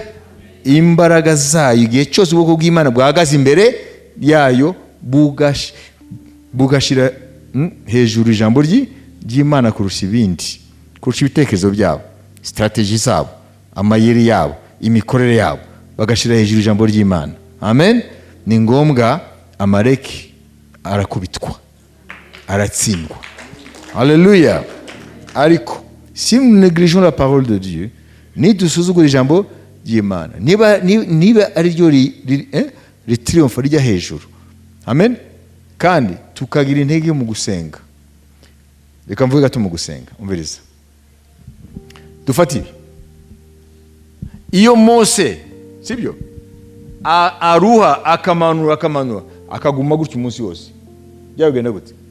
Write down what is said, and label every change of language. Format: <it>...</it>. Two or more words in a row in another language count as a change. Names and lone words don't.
<rw>Imbaraga zayo igihe cyose ubwoko bw'Imana bwahagaze imbere yayo bugashira hejuru ijambo ry'Imana kurusha ibindi, kurusha ibitekerezo byabo, strategy zabo, amayeri yabo, imikorere yabo, bagashira hejuru ijambo ry'Imana. Amen. Ni ngombwa Amaleki arakubitwa, aratsindwa. Haleluya. Ariko</rw> <fr>si nous négligeons la parole de Dieu,</fr> <rw>ni dusuzugura ijambo ry'Imana, niba ari ryo ritriompha rijya hejuru, amen, kandi tukagira intege mu gusenga. Reka mvuge gato mu gusenga, umviriza. Dufate ibi. Iyo Mose, sibyo, aruha akamanura akaguma gutya umunsi wose, byagenda gute?</rw>